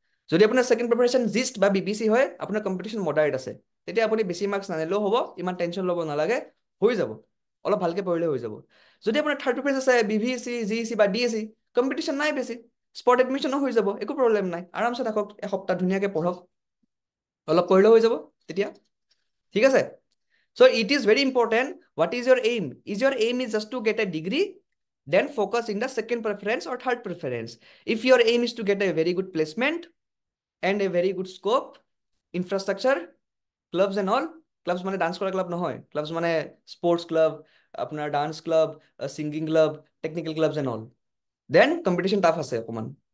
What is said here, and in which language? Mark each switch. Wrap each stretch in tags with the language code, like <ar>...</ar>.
<as>যদি আপোনাৰ second preference GIST বা BPC হয়, আপোনাৰ কম্পিটিশ্যন মডাৰেট আছে, তেতিয়া আপুনি বেছি মাৰ্কছ নানিলেও হ'ব, ইমান টেনশ্যন ল'ব নালাগে, হৈ যাব, অলপ ভালকৈ পঢ়িলে হৈ যাব। যদি আপোনাৰ থাৰ্ড প্ৰিফাৰেঞ্চ আছে BVC, GEC বা DSC, কম্পিটিশ্যন নাই বেছি, স্পট এডমিশ্যনো হৈ যাব, একো প্ৰব্লেম নাই, আৰামছে থাকক, এসপ্তাহ ধুনীয়াকৈ পঢ়ক, অলপ পঢ়িলেও হৈ যাব তেতিয়া। ঠিক আছে।</as> <en>So it is very important, what is your aim? Is your aim is just to get a degree? Then focus in the second preference or third preference. If your aim is to get a very good placement and a very good scope, infrastructure, clubs and all, clubs মানে dance কৰা club নহয়, clubs মানে sports club, আপোনাৰ dance club, singing club, technical clubs and all, then competition tough আছে অকণমান।</en>